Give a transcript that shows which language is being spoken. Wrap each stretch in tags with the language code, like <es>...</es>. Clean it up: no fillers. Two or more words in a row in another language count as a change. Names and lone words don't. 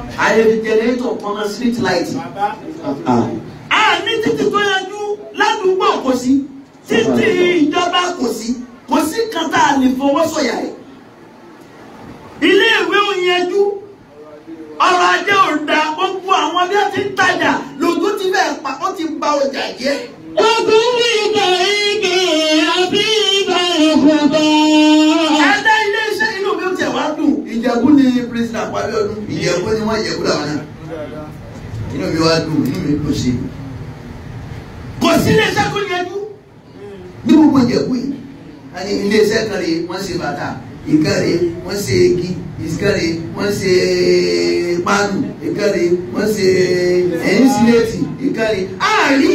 <yo>Ayé fi generator kan náà</yo> <en>street light.</en> <yo>A ní títí tó yẹ jù ládùúgbò kò sí. Títí ìjọba kò sí. Kò sí kan tá a lè fọwọ́ sọ̀yà ẹ̀. Ilé ìwé ò yẹjú. Ọrọ̀ ajé ò da gbogbo àwọn bí wọ́n ti ń tajà lójú ti bẹ́ẹ̀ pa ó ti ba ọjà jẹ́.</yo> <ar>وكل طريق أبيب الخطى.</ar> <yo>Ẹ̀dá ilé iṣẹ́ inú mi ò tẹ̀ wá dùn. Ìjẹ̀bú ni President Dàpọ̀ Abíọ́dún. Ìjẹ̀bú ni wọ́n Ìjẹ̀bú làwọn náà. Inú mi wá dùn, inú mi kò sí. Kò sí ilé iṣẹ́ tó yẹjú. Ní gbogbo Ìjẹ̀bú yìí, àní ilé iṣẹ́ kan rè wọ́n ṣe bàtà, ìkan rè wọ́n ṣe igi, ìkan rè wọ́n ṣe páànù, ìkan rè wọ́n ṣe ẹ̀yìnsíléètì, ìkan rè àárí.</yo>